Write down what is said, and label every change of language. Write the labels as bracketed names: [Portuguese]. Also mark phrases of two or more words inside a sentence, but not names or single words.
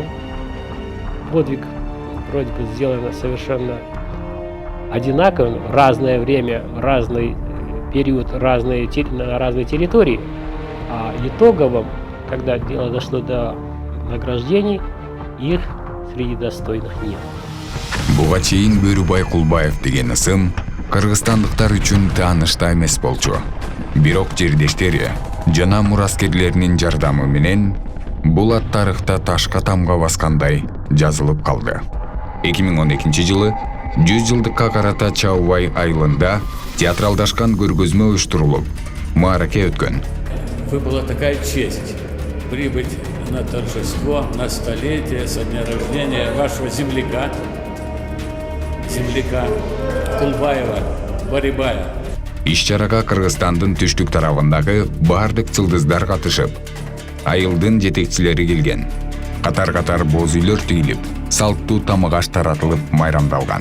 [Russian] Подвиг вроде бы сделано совершенно одинаковым, разное время, разный период, на разной территории, а итоговым, когда дело дошло до награждений, их среди достойных нет. [Kyrgyz] Буга чейин Бөрүбай Кулбаев деген ысым кыргызстандыктар үчүн таанышта эмес болчу. Бирок жердештери жана мураскерлеринин жардамы менен бул ат тарыхта ташка тамга баскандай жазылып калды. 2012 жылы 100 жылдыкка карата Чаубай айылында театралдашкан көргөзмө уюштурулуп, маараке өткөн. [Russian] Выпала такая честь прибыть на торжество, на столетие со дня рождения вашего земляка Кулбаева Барибая. [Kyrgyz] Иш-чарага Кыргызстандын түштүк тарабындагы баардык жылдыздар катышып, айылдын жетекчилери келген. Катар-катар боз үйлөр тигилип, салттуу тамак-аш таратылып майрамдалган.